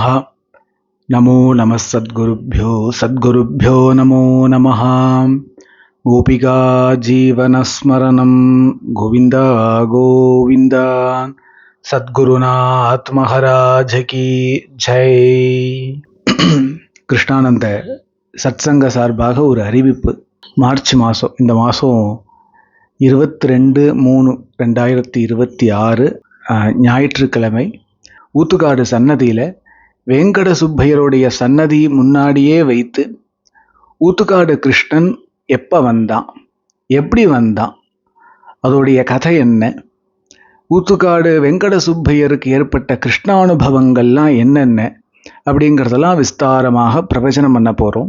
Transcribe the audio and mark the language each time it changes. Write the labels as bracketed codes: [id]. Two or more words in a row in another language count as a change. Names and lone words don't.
[sa] नमो नमः सद्गुरुभ्यो नमो नमः। गोपिका जीवनस्मरणं गोविंद गोविंद। [hi] सद्गुरुनाथ महाराज की जय। [ta] கிருஷ்ணானந்த சத்சங்க சார்பாக ஒரு அறிவிப்பு. மார்ச் மாதம், இந்த மாதம் 22/3/2026 ஞாயிற்றுக்கிழமை ஊத்துக்காடு சன்னதியில் வெங்கட சுப்பையருடைய சன்னதி முன்னாடியே வைத்து ஊத்துக்காடு கிருஷ்ணன் எப்போ வந்தான், எப்படி வந்தான், அதோடைய கதை என்ன, ஊத்துக்காடு வெங்கட சுப்பையருக்கு ஏற்பட்ட கிருஷ்ணானுபவங்கள்லாம் என்னென்ன அப்படிங்கிறதெல்லாம் விஸ்தாரமாக பிரவச்சனம் பண்ண போகிறோம்.